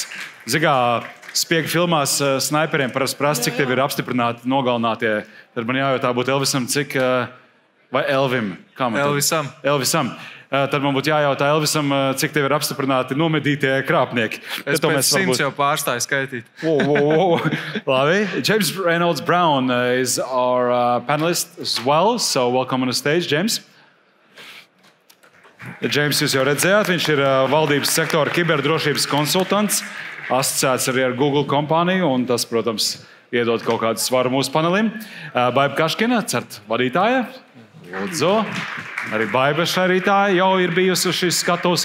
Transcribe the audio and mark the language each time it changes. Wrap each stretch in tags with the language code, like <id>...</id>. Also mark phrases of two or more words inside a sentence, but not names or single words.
<lv>Zigā, spiega filmās snaiperiem parasti prasa, cik tev ir apstiprināti nogalinātie. Tad man jājautā būtu Elvisam, cik... Vai Elvim? Elvisam. Tad man būtu jājautā Elvisam, cik tev ir apstiprināti nomedītie krāpnieki. Es pēc 100 jau pārstāju skaitīt. Labi.</lv> <en>James Reynolds Brown is our panelist as well. So welcome on the stage, James. James,</en> <lv>jūs jau redzējāt, viņš ir valdības sektora kiberdrošības konsultants. Asociēts arī ar Google kompāniju, un tas, protams, iedod kaut kādu svaru mūsu panelim. Baiba Kaškina, CERT vadītāja. Lūdzu. Arī Baiba šarītāja jau ir bijusi uz šīs skatuves.</lv>